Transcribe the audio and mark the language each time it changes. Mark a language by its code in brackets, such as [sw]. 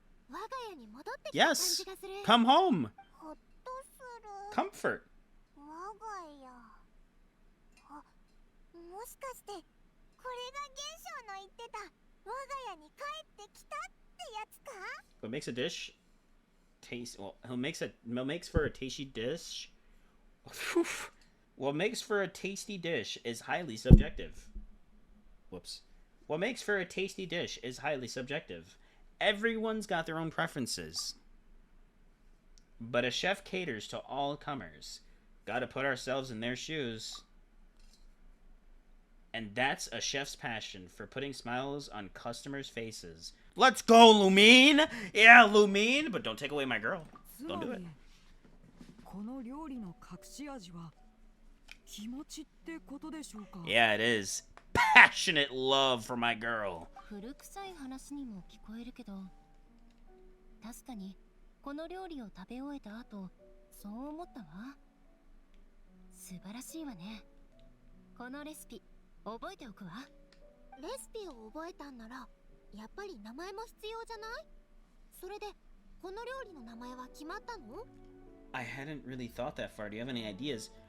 [ja] 我が家に戻ってきた感 [en] Yes, [ja] じがする。 [en] come home. [ja] ほっとする。 [en] Comfort. [ja] 我が家。あ、もしかしてこれが現象の言ってた我が家に帰ってきたってやつか？ [en] What makes a dish taste? Well, makes for a tasty dish. What makes for a tasty dish is highly subjective. Whoops. What makes for a tasty dish is highly subjective. Everyone's got their own preferences. But a chef caters to all comers. Gotta put ourselves in their shoes. And that's a chef's passion for putting smiles on customers' faces. Let's go, Lumine! Yeah, Lumine! But don't take away my girl. Don't do it. [ja] この料理の隠し味は気持ちってことでしょうか？ [en] Yeah, it is. Passionate love for my girl. [ja] 古臭い話にも聞こえるけど、確かにこの料理を食べ終えた後、そう思ったわ。素晴らしいわね。このレシピ覚えておくわ。レシピを覚えたんならやっぱり名前も必要じゃない？それでこの料理の名前は決まったの？ [en] I hadn't really thought that far. Do you have any ideas?